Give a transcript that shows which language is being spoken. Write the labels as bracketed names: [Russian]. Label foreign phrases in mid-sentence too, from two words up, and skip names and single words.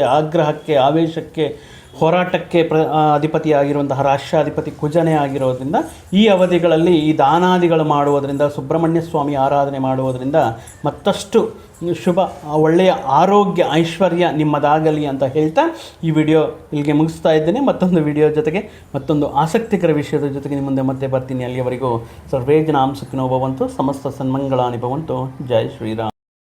[Kannada] ಆಗ್ರಹಕ್ಕೆ, ಆವೇಶಕ್ಕೆ, ಹೋರಾಟಕ್ಕೆ ಅಧಿಪತಿಯಾಗಿರುವಂತಹ ರಾಷ್ಟ್ರಾಧಿಪತಿ ಕುಜನೇ ಆಗಿರೋದ್ರಿಂದ ಈ ಅವಧಿಗಳಲ್ಲಿ ಈ ದಾನಾದಿಗಳು ಮಾಡುವುದರಿಂದ, ಸುಬ್ರಹ್ಮಣ್ಯ ಸ್ವಾಮಿ ಆರಾಧನೆ ಮಾಡುವುದರಿಂದ ಮತ್ತಷ್ಟು ಶುಭ, ಒಳ್ಳೆಯ ಆರೋಗ್ಯ, ಐಶ್ವರ್ಯ ನಿಮ್ಮದಾಗಲಿ ಅಂತ ಹೇಳ್ತಾ ಈ ವಿಡಿಯೋ ಇಲ್ಲಿಗೆ ಮುಗಿಸ್ತಾ ಇದ್ದೇನೆ. ಮತ್ತೊಂದು ವಿಡಿಯೋ ಜೊತೆಗೆ, ಮತ್ತೊಂದು ಆಸಕ್ತಿಕರ ವಿಷಯದ ಜೊತೆಗೆ ನಿಮ್ಮ ಮುಂದೆ ಮತ್ತೆ ಬರ್ತೀನಿ. ಅಲ್ಲಿಯವರೆಗೂ [Sanskrit] ಸರ್ವೇ ಜನಾಃ ಸುಖಿನೋ ಭವಂತು, ಸಮಸ್ತ ಸನ್ಮಂಗಳಾನಿ ಭವಂತು. ಜೈ ಶ್ರೀರಾಮ್.